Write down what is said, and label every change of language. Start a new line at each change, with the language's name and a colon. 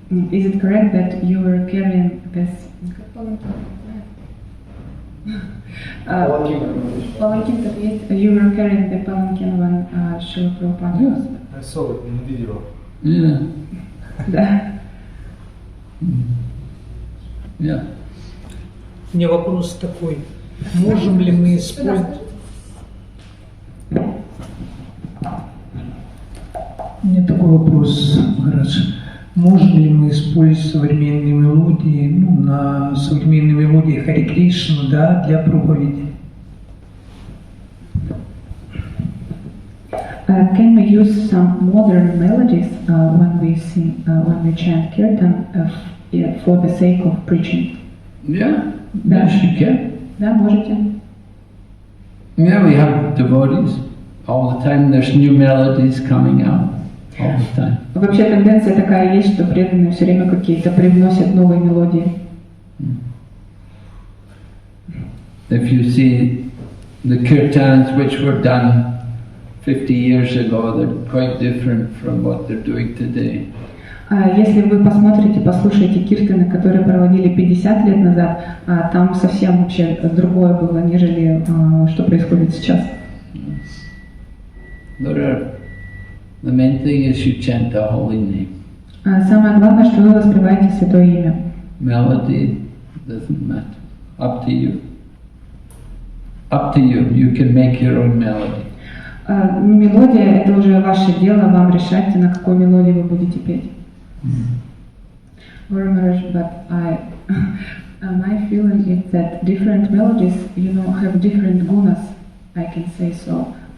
English: Is it correct that you were carrying this?
Russian: Palanquin, так есть.
English: You were carrying the palanquin when Srila Prabhupada was. I saw it in the video. Yeah.
Russian: Да.
English: Yeah.
Russian: У меня вопрос такой. Можем ли мы использовать... У меня такой вопрос, Махарадж. Можем ли мы использовать современные мелодии, на современные мелодии Хари Кришна, да, для проповеди?
English: Can we use some modern melodies when we sing, when we chant kirtan for the sake of preaching? Yeah,
Russian: Да.
English: yes, you can.
Russian: Да, можете.
English: Yeah, we have devotees all the time. There's new melodies coming out all the time.
Russian: Вообще тенденция такая есть, что преданные все время какие-то привносят новые мелодии.
English: If you see the kirtans which were done 50 years ago, they're quite different from what they're doing today.
Russian: Если вы посмотрите, послушаете киртаны, которые проводили 50 лет назад, там совсем вообще другое было, нежели что происходит сейчас.
English: The main thing is you chant the holy name.
Russian: Самое главное, что вы воспеваете Святое Имя.
English: Melody doesn't matter. Up to you. Up to you. You can make your own melody.
Russian: Мелодия — это уже ваше дело, вам решать, на какой мелодии вы будете петь.
English: But my feeling is that different melodies, have different gunas, I can say so.